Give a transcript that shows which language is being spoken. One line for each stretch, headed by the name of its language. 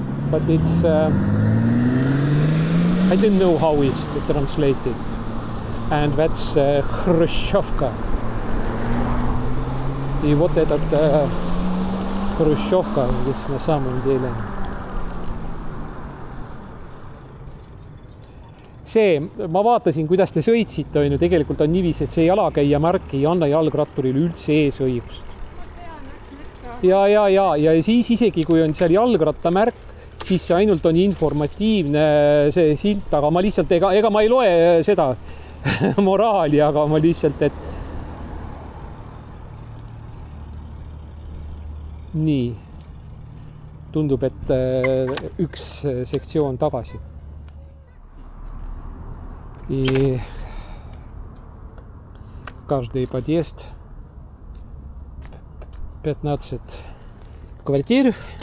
English: But it's I don't know how it's translated. And that's Hruštšovka.
Russian: И вот этот Hruštšovka здесь на самом деле.
Estonian: See, ma vaatasin, kuidas te sõitsite, on ju, tegelikult on niiviisi, et see jalakäija märk ei anna jalgratturile üldse eesõigust. Ja siis isegi, kui on seal jalgratta märk, siis see ainult on informatiivne see silt, aga ma lihtsalt, ega ma ei loe seda moraali, aga ma lihtsalt, et nii, tundub, et üks sektsioon tagasi.
Russian: И каждый подъезд 15 квартир.